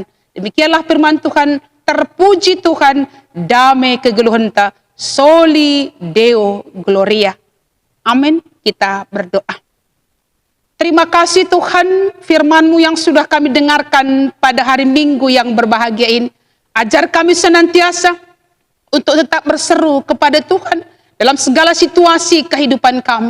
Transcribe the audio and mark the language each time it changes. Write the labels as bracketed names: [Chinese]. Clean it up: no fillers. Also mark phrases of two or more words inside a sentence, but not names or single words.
[Indonesian] Demikianlah firman Tuhan. Terpuji Tuhan, damai kegeluhenta, [Latin] soli Deo gloria. [Indonesian] Amin. Kita berdoa. Terima kasih Tuhan, firman-Mu yang sudah kami dengarkan pada hari Minggu yang berbahagia ini. Ajar kami senantiasa untuk tetap berseru kepada Tuhan dalam segala situasi kehidupan kami.